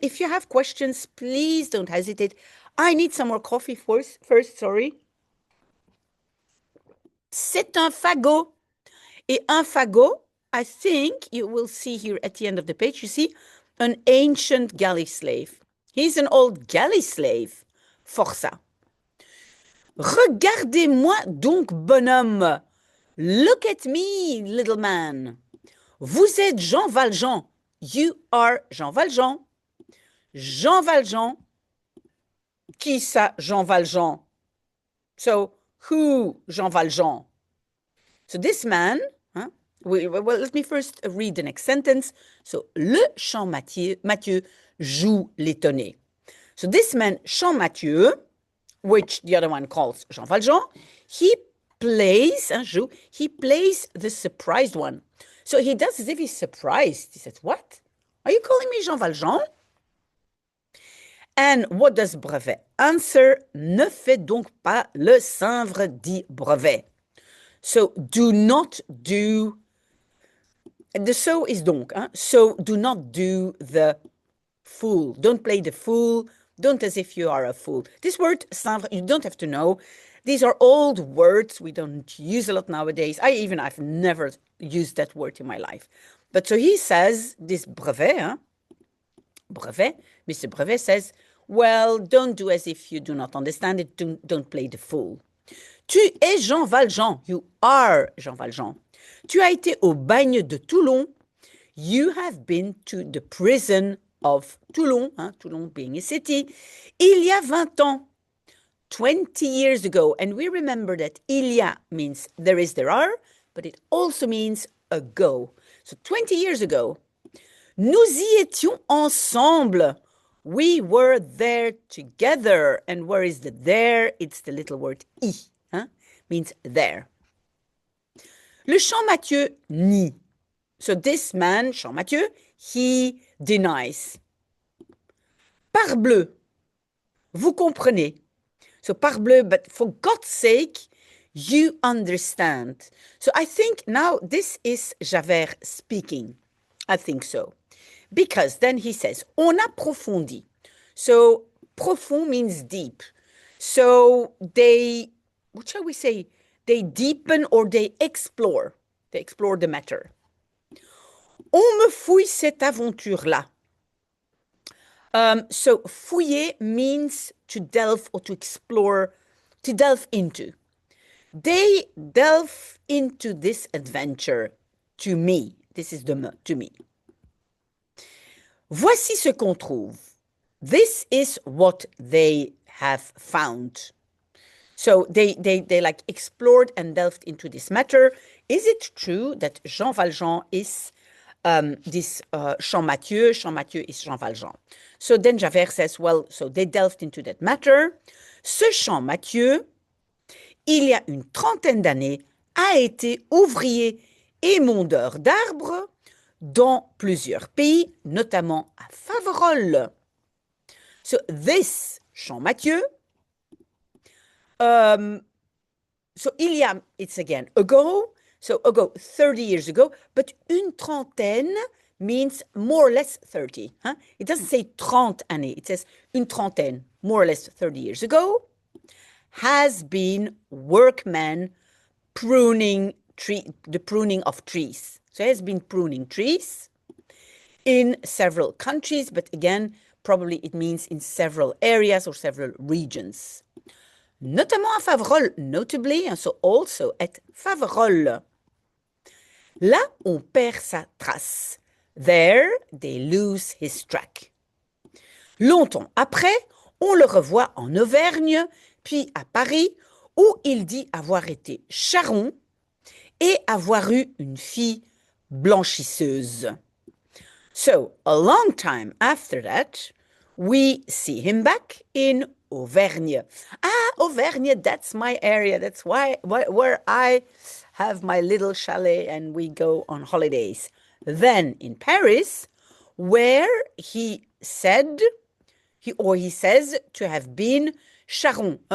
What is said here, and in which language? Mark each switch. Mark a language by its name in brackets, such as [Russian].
[English] If you have questions, please don't hesitate. I need some more coffee first, sorry. [French] C'est un fagot. Et un fagot, [English] I think you will see here at the end of the page, you see, an ancient galley slave. He's an old galley slave. Força. [French] Regardez-moi donc, bonhomme. [English] Look at me, little man. [French] Vous êtes Jean Valjean. [English] You are Jean Valjean. Jean Valjean. [French] Qui ça, Jean Valjean? [English] So, who Jean Valjean? So this man, well, let me first read the next sentence. [French] So, le Champmathieu joue l'étonné. [English] So this man, Champmathieu, which the other one calls Jean Valjean, he plays the surprised one. So he does as if he's surprised. He says, what? Are you calling me Jean Valjean? And what does Brevet answer? [French] Ne fais donc pas le sinvre, dit Brevet. [English] So do not do, the so is donc, so do not do the fool. Don't play the fool. Don't as if you are a fool. This word, sinvre, you don't have to know. These are old words we don't use a lot nowadays. I've never used that word in my life. But so he says, this Brevet, Mr. Brevet says, well, don't do as if you do not understand it. Don't play the fool. [French] Tu es Jean Valjean. [English] You are Jean Valjean. [French] Tu as été au bagne de Toulon. [English] You have been to the prison of Toulon, Toulon being a city, [French] il y a 20 ans, [English] 20 years ago. And we remember that il y a means there is, there are, but it also means ago. So 20 years ago, [French] nous y étions ensemble. [English] We were there together. And where is the there? It's the little word I, means there. [French] Le Champmathieu nie. [English] So this man, Champmathieu, he denies. [French] Parbleu, vous comprenez. [English] So parbleu, but for God's sake, you understand. So I think now this is Javert speaking. I think so. Because then he says, [French] on approfondit. [English] So profond means deep. So they, what shall we say? They deepen or they explore. They explore the matter. [French] On me fouille cette aventure-là. [English] So fouiller means to delve or to explore, to delve into. They delve into this adventure to me. This is the me, to me. [French] Voici ce qu'on trouve. [English] This is what they have found. So they like explored and delved into this matter. Is it true that Jean Valjean is this Jean Mathieu is Jean Valjean. So then Javert says, well, so they delved into that matter. [French] Ce Jean Mathieu, il y a une trentaine d'années, a été ouvrier et mondeur d'arbres dans plusieurs pays, notamment à Faverolles. [English] So this Jean Mathieu, so il y a, it's again ago, so ago, 30 years ago, but une trentaine means more or less 30. Huh? It doesn't say 30 années, it says une trentaine, more or less 30 years ago, has been workman pruning the pruning of trees. So he has been pruning trees in several countries, but again, probably it means in several areas or several regions. [French] Notamment à Faverolles, [English] notably, and so also at Faverolles. [French] Là, on perd sa trace. [English] There, they lose his track. [French] Longtemps après, on le revoit en Auvergne, puis à Paris, où il dit avoir été charron et avoir eu une fille blanchisseuse. [English] So, a long time after that, we see him back in Auvergne. Ah, Auvergne, that's my area. That's where I have my little chalet and we go on holidays. Then in Paris, where he said, he says to have been charron.